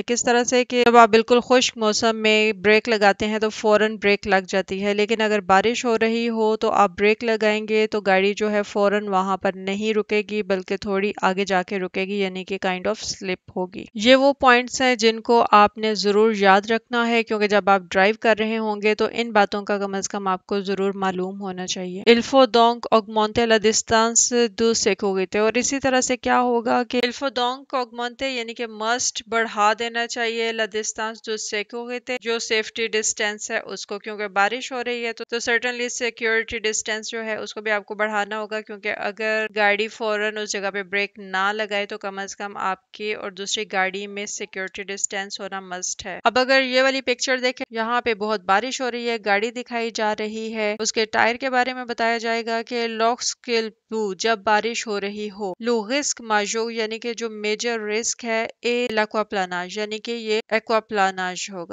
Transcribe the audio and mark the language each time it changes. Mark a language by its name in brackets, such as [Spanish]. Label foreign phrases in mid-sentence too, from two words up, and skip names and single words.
[Hindi] किस तरह से कि जब आप बिल्कुल खुश्क मौसम में ब्रेक लगाते हैं तो फौरन ब्रेक लग जाती है लेकिन अगर बारिश हो रही हो तो आप ब्रेक लगाएंगे तो गाड़ी जो है फौरन वहां पर नहीं रुकेगी बल्कि थोड़ी आगे जाके रुकेगी यानी कि [English] kind of slip [Hindi] होगी। ये वो पॉइंट्स हैं जिनको आपने जरूर याद रखना है क्योंकि जब आप ड्राइव कर रहे होंगे तो इन बातों का कम से कम आपको जरूर मालूम होना चाहिए। [French] Il faut donc augmenter la distance de sécurité [Hindi] और इसी तरह से क्या होगा कि [French] il faut donc augmenter [Hindi] यानी कि मस्ट बढ़ा देना चाहिए [French] la distance de sécurité [Hindi] जो [English] safety distance [Hindi] है उसको क्योंकि बारिश हो रही है तो [English] certainly security distance [Hindi] जो है उसको भी आपको बढ़ाना होगा क्योंकि अगर गाड़ी फौरन उस जगह पे ब्रेक ना लगाए तो कम से कम आपकी और दूसरी गाड़ी में [English] security distance [Hindi] होना मस्ट है। अब अगर ये वाली पिक्चर देखें यहाँ पे बहुत बारिश हो रही है गाड़ी दिखाई जा रही है उसके टायर के बारे में बताया जाएगा कि [French] lorsqu'il pleut [Hindi] जब बारिश हो रही हो [French] le risque majeur [Hindi] यानी कि जो [English] major risk [Hindi] है ए l'aquaplanage यानी कि ये एक्वाप्लानाज होगा।